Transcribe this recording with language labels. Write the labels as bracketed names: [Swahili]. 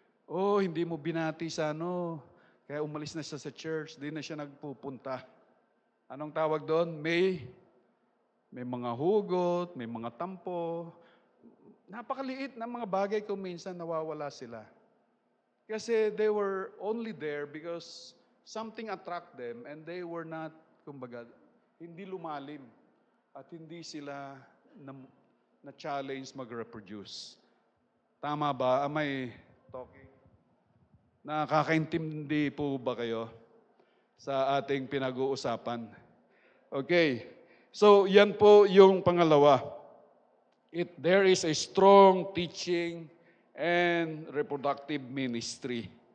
[Filipino] Oh, hindi mo binati sa kaya umalis na siya sa church, di na siya nagpupunta. Anong tawag doon? May mga hugot, may mga tampo. Napakaliit na mga bagay kung minsan nawawala sila. [English] Kasi they were only there because something attract them and they were not, [Filipino] hindi lumalim at hindi sila na-challenge mag-reproduce. Tama ba? [English] Am I talking? [Filipino] Nakakaintindi po ba kayo sa ating pinag-uusapan? Okay. So, yan po yung pangalawa. [English] There is a strong teaching and reproductive ministry.